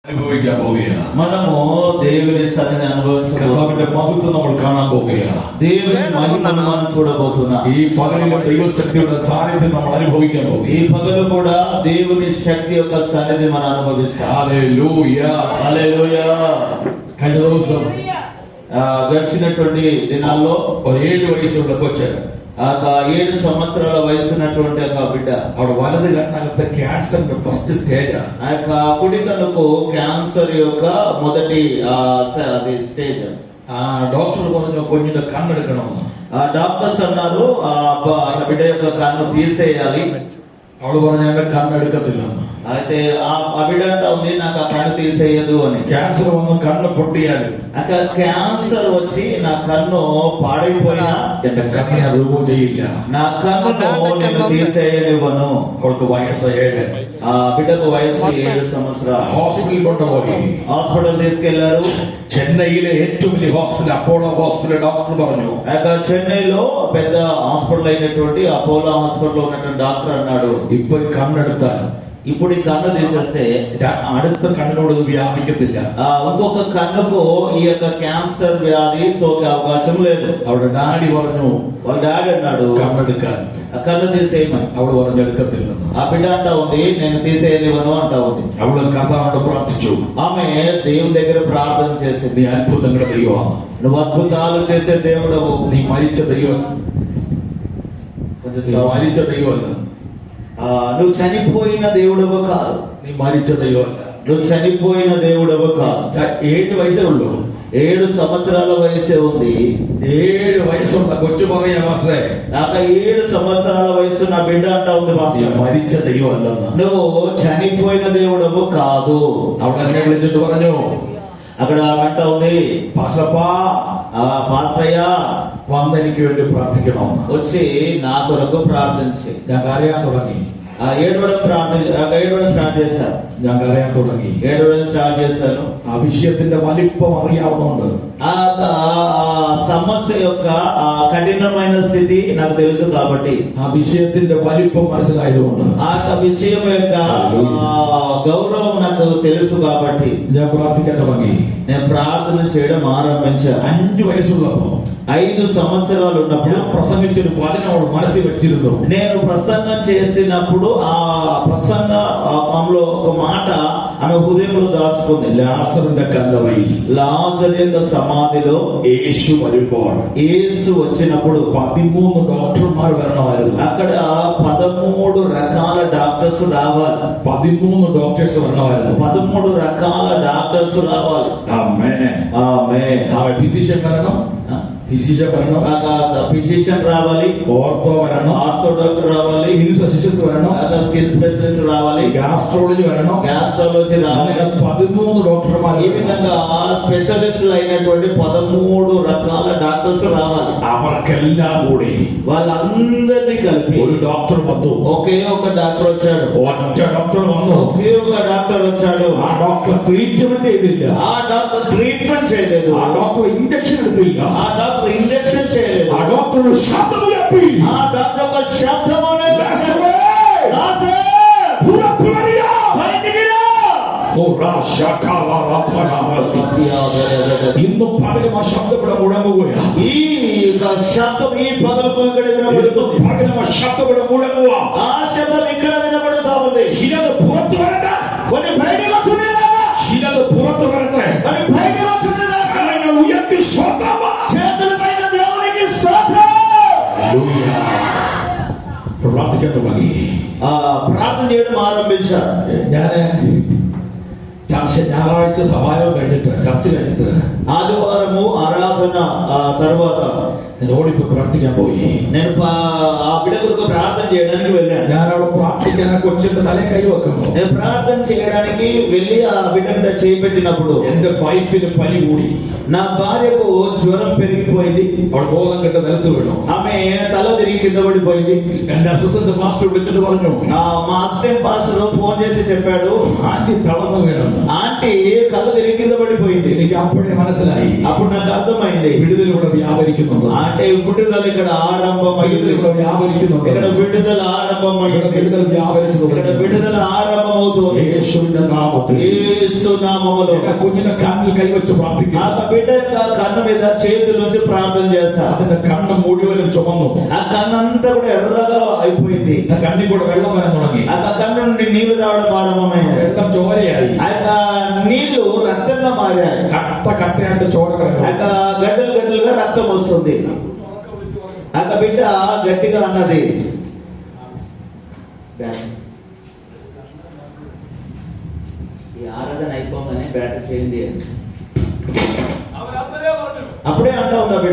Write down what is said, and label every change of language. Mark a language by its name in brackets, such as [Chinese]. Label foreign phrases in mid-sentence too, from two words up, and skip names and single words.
[Malayalam] അനുഭവിക്കാൻ പോവുകയാണ്. [Telugu] మనము దేవుని సన్నిధిని అనుభవించబోతున్నాం. [Malayalam] മഹത്വം നമ്മൾ കാണാൻ പോവുകയാണ്. [Telugu] దేవుని మహిమను మనం చూడబోతున్నాం. [Malayalam] ഈ പകലിലെ ദൈവശക്തിയുടെ സാന്നിധ്യം നമ്മൾ അനുഭവിക്കാൻ [Telugu] ఈ [Malayalam] പോവുകയാണ്. [Telugu] పగలు కూడా దేవుని శక్తి యొక్క సన్నిధి మనం అనుభవిస్తాం. [Malayalam] ഹല്ലേലൂയ. [Telugu] హల్లెలూయా. [Malayalam] കഴിഞ്ഞ ദിവസം [Telugu] గడిచినటువంటి దినాల్లో [Malayalam] ഒരു 7 വയസ്സുള്ള കൊച്ച് [Telugu] ఆ 7 సంవత్సరాల వయసు ఉన్నటువంటి ఒక బిడ్డ [Malayalam] അവിടെ വലത് കണ്ണകത്തെ ക്യാൻസറിന്റെ [English] first stage. [Telugu] ఆ యొక్క కుడి కన్నుకు క్యాన్సర్ యొక్క మొదటి అది స్టేజ్. [Malayalam] ഡോക്ടർ പറഞ്ഞു കുഞ്ഞിന്റെ കണ്ണെടുക്കണമെന്ന്. [Telugu] డాక్టర్స్ అన్నారు ఆ బిడ్డ యొక్క కన్ను తీసేయాలి. [Malayalam] അവള് പറഞ്ഞു എന്റെ കണ്ണെടുക്കത്തില്ലെന്ന്. [Telugu] అయితే ఆ బిడ్డ అంటా ఉంది నాకు ఆ కన్ను తీసేయదు అని. [Malayalam] ക്യാൻസർ വന്ന് കണ്ണ് പൊട്ടിയാൽ [Telugu] అక్కడ క్యాన్సర్ వచ్చి నా కన్ను పాడైపోయినా [Malayalam] എന്റെ കണ്ണ് ഞാൻ റിമൂവ് ചെയ്യില്ല. [Telugu] నా కన్నును నేను తీసేయనివ్వను. [Malayalam] അവൾക്ക് വയസ്സ് 7. [Telugu] ఆ బిడ్డకు వయసు 7 సంవత్సరాలు. [Malayalam] ഹോസ്പിറ്റലിൽ കൊണ്ടുപോയി. [Telugu] హాస్పిటల్ తీసుకెళ్లారు. [Malayalam] ചെന്നൈയിലെ ഏറ്റവും വലിയ ഹോസ്പിറ്റൽ അപ്പോളോ ഹോസ്പിറ്റൽ ഡോക്ടർ പറഞ്ഞു [Telugu] చెన్నైలో పెద్ద హాస్పిటల్ అయినటువంటి అపోలో హాస్పిటల్ ఉన్నటువంటి డాక్టర్ అన్నాడు [Malayalam] ഇപ്പൊ ഈ കണ്ണെടുത്താൽ [Telugu] ఇప్పుడు ఈ కన్ను తీసేస్తే [Malayalam] അടുത്ത കണ്ണിനോട് ഇത് വ്യാപിക്കത്തില്ല. [Telugu] ఇంకొక కన్నుకు ఈ యొక్క క్యాన్సర్ వ్యాధి సోకే అవకాశం లేదు. [Malayalam] അവിടെ ഡാഡി പറഞ്ഞു [Telugu] వాళ్ళ డాడీ అన్నాడు [Malayalam] കണ്ണെടുക്കാൻ. [Telugu] ఆ కన్ను తీసేయమని. [Malayalam] അവള് പറഞ്ഞു എടുക്കത്തില്ലെന്ന്. [Telugu] ఆ బిడ్డ అంటా ఉంది నేను తీసేయనివ్వను అంటా ఉంది. [Malayalam] അവള് കഥാണ്ട് പ്രാർത്ഥിച്ചു. [Telugu] ఆమె దేవుని దగ్గర ప్రార్థన చేసింది. [Malayalam] നീ അത്ഭുതങ്ങളുടെ ദൈവമാണ്. [Telugu] నువ్వు అద్భుతాలు చేసే దేవుడవు. [Malayalam] നീ മരിച്ച ദൈവം. [Telugu] కొంచెం [Malayalam] നീ മരിച്ച ദൈവമല്ല. [Telugu] నువ్వు చనిపోయిన దేవుడవు కాదు. [Malayalam] നീ മരിച്ച ദൈവമല്ല. [Telugu] నువ్వు చనిపోయిన దేవుడవు కాదు. [Malayalam] 7 വയസ്സേ ഉള്ളൂ. [Telugu] 7 సంవత్సరాల వయసే ఉంది. [Malayalam] 7 വയസ്സുള്ള കൊച്ചു പറയാ മാസ്റ്ററെ [Telugu] నాకు 7 సంవత్సరాల వయసు నా బిడ్డ అంటా ఉంది [Malayalam] നീ [Telugu] మాస్టర్. [Malayalam] മരിച്ച ദൈവമല്ലെന്ന്. [Telugu] నువ్వు చనిపోయిన దేవుడవు కాదు. [Malayalam] അവിടെ എന്നെ വിളിച്ചിട്ട് പറഞ്ഞു [Telugu] అక్కడ అంటా ఉంది [Malayalam] പാസ്റ്റപ്പാ [Telugu] పాస్టయ్య [Malayalam] വന്ന് എനിക്ക് വേണ്ടി പ്രാർത്ഥിക്കണമെന്ന്. [Telugu] వచ్చి నా కొరకు ప్రార్థించి [Malayalam] ഞാൻ കരയാൻ തുടങ്ങി. [Telugu] ఏడవడం స్టార్ట్ చేశారు. [Malayalam] ഞാൻ കരയാൻ തുടങ്ങി. [Telugu] ఏడవడం స్టార్ట్ చేశాను. [Malayalam] ആ വിഷയത്തിന്റെ വലിപ്പം അറിയാവുന്നുണ്ട്. [Telugu] ఆ సమస్య యొక్క కఠినమైన స్థితి నాకు తెలుసు కాబట్టి [Malayalam] ആ విషയത്തിന്റെ വലിപ്പം മനസ്സിലായതുകൊണ്ട് [Telugu] ఆ విషయం యొక్క గౌరవం నాకు తెలుసు కాబట్టి [Malayalam] ഞാൻ പ്രാർത്ഥിക്കാൻ തുടങ്ങി. [Telugu] నేను ప్రార్థన చేయడం ఆరంభించాను. [Malayalam] 5 వయസ്സുള്ളപ്പോ [Telugu] 5 సంవత్సరాలు ఉన్నప్పుడు [Malayalam] ഞാൻ പ്രസംഗിച്ചൊരു വചനം അവൾ മനസ്സിൽ വെച്ചിരുന്നു. [Telugu] నేను ప్రసంగం చేసినప్పుడు ఆ ప్రసంగంలో ఒక మాట ఆమె హృదయంలో దాచుకుంది. [Malayalam] ലാസറിന്റെ കല്ലറയിൽ [Telugu] లాజరు యొక్క సమాధిలో [Malayalam] യേശു വരുമ്പോൾ [Telugu] యేసు వచ్చినప్పుడు [Malayalam] 13 ഡോക്ടർമാർ വരണമായിരുന്നു. [Telugu] అక్కడ 13 రకాల డాక్టర్స్ రావాలి. [Malayalam] 13 ഡോക്ടേഴ്സ് വരണമായിരുന്നു. [Telugu] 13 రకాల డాక్టర్స్ రావాలి. [Malayalam] ആമേൻ. [Telugu] ఆమేన్. [Malayalam] ഫിസിഷ്യൻ വരണം. ഫിസിഷ്യൻ വരണം. [Telugu] ఫిజిషియన్ రావాలి. [Malayalam] ഓർത്തോ വരണം. [English] ortho doctor [Telugu] రావాలి. [Malayalam] ഫിസിഷ്യസ് വരണം. [English] skin specialist [Telugu] రావాలి. [Malayalam] ഗ്യാസ്ട്രോളജി വരണം. [Telugu] గ్యాస్ట్రాలజీ రావాలి. [Malayalam] 13 ഡോക്ടർമാർ. [Telugu] ఈ విధంగా స్పెషలిస్టులు అయినటువంటి 13 రకాల డాక్టర్స్ రావాలి. [Malayalam] അവർക്കെല്ലാം കൂടി [Telugu] వాళ్ళందరినీ కలిపి [Malayalam] ഒരു ഡോക്ടർ വന്നു. [Telugu] ఒకే ఒక డాక్టర్ వచ్చాడు. [Malayalam] ഒറ്റ ഡോക്ടർ വന്നു. [Telugu] ఒకే ఒక డాక్టర్ వచ్చాడు. [Malayalam] ആ [English] doctor treatment [Malayalam] ചെയ്തില്ല. [Telugu] ఆ [English] doctor treatment [Telugu] చేయలేదు. [Malayalam] ആ [English] doctor injection [Malayalam] എടുത്തില്ല. [Telugu] ఆ [English] doctor injection [Telugu] చేయలేదు. [Malayalam] ആ ഡോക്ടർ ശബ്ദം ഉയർത്തി. [Telugu] ఆ డాక్టర్ ఒక శబ్దమునే [Malayalam] ലാസറേ, [Telugu] లాజరు [Malayalam] പുറത്തു വരിക. [Telugu] బయటికి రా. [Malayalam] ഇന്ന് പകരം ആ ശബ്ദം ഇവിടെ മുഴങ്ങുകയാണ്. [Telugu] ఈ శబ్దం ఈ పగలకు ఇక్కడ వినబడుతుంది. [Malayalam] പകരം ആ ശബ്ദം ഇവിടെ മുഴങ്ങുക. [Telugu] ఆ శబ్దం ఇక్కడ వినబడుతా ఉంది. [Malayalam] ചിലത് പുറത്തു വരട്ടെ. [Telugu] కొన్ని బయటకు వస్తున్నాయి. [Malayalam] ചിലത് പുറത്തു വരട്ടെ. [Telugu] కొన్ని బయటకు వస్తున్నాయి. [Malayalam] കരങ്ങൾ ഉയർത്തി സ്വന്തമാ. [Telugu] చేతుల పైన దేవునికి స్తోత్రం. [Malayalam] പ്രാർത്ഥിക്കാൻ തുടങ്ങി. [Telugu] ప్రార్థన చేయడం ఆరంభించారు. [Malayalam] ഞാന് ഞായറാഴ്ച സഭായോഗം കഴിഞ്ഞിട്ട് ചർച്ച കഴിഞ്ഞിട്ട് [Telugu] ఆదివారము ఆరాధన తర్వాత [Malayalam] ഞാൻ ഓടിപ്പോ പ്രാർത്ഥിക്കാൻ പോയി. [Telugu] నేను ఆ బిడ్డ కొరకు ప్రార్థన చేయడానికి వెళ్ళాను. [Malayalam] ഞാൻ അവിടെ പ്രാർത്ഥിക്കാൻ കൊച്ചിന്റെ തലേ കൈ വെക്കുന്നു. [Telugu] నేను ప్రార్థన చేయడానికి వెళ్ళి ఆ బిడ్డ మీద చేయి పెట్టినప్పుడు [Malayalam] എന്റെ വൈഫിന് പനി കൂടി. [Telugu] నా భార్యకు జ్వరం పెరిగిపోయింది. [Malayalam] അവൾ ബോധം കെട്ട് നിലത്ത് വീണു. [Telugu] ఆమె తల తిరిగి కింద పడిపోయింది. [Malayalam] എന്റെ [English] assistant master [Malayalam] വിളിച്ചിട്ട് പറഞ്ഞു [Telugu] మా [English] assistant pastor [Telugu] ఫోన్ చేసి చెప్పాడు [Malayalam] ആന്റി തളർന്നു വീണെന്ന്. [Telugu] ఆంటీ కళ్ళు తిరిగి కింద పడిపోయింది. [Malayalam] എനിക്ക് അപ്പോഴേ മനസ്സിലായി [Telugu] అప్పుడు నాకు అర్థమైంది [Malayalam] വിടുതൽ ഇവിടെ വ്യാപരിക്കുന്നുണ്ട്. [Telugu] అంటే విడుదల ఇక్కడ ఆరంభమైంది. [Malayalam] വിടുതൽ ഇവിടെ വ്യാപരിക്കുന്നുണ്ട്. [Telugu] ఇక్కడ విడుదల ఆరంభమైంది. [Malayalam] ഇവിടെ വിടുതൽ വ്യാപരിച്ചു. [Telugu] ఇక్కడ విడుదల ఆరంభమవుతుంది. [Malayalam] യേശുവിന്റെ നാമത്തിൽ. [Telugu] యేసు నామములో. [Malayalam] എന്റെ കുഞ്ഞിനെ കണ്ണിൽ കൈവച്ച് പ്രാർത്ഥിക്കും. [Telugu] ఆ బిడ్డ కన్ను మీద చేతుల నుంచి ప్రార్థన చేస్తా. [Malayalam] അതിന്റെ കണ്ണ് മുഴുവനും ചുമന്നു. [Telugu] ఆ కన్నంతా కూడా ఎర్రగా అయిపోయింది. [Malayalam] ആ കണ്ണിൽ കൂടെ വെള്ളം വരാൻ തുടങ്ങി. [Telugu] ఆ కన్ను నుండి నీళ్లు రావడం ప్రారంభమైంది. [Malayalam] വെള്ളം ചോരയായി. [Telugu] ఆ నీళ్లు రక్తంగా మారాయి. [Malayalam] കട്ട കട്ടയായിട്ട് ചോര [Telugu] ఆ గడ్డలు గడ్డలుగా రక్తం వస్తుంది. ఆ బిడ్డ గట్టిగా అన్నది, ఈ ఆరాధన అయిపోగానే బ్యాటర్ చేయండి అని. అప్పుడే అంటా ఉంది ఆ బిడ్డ.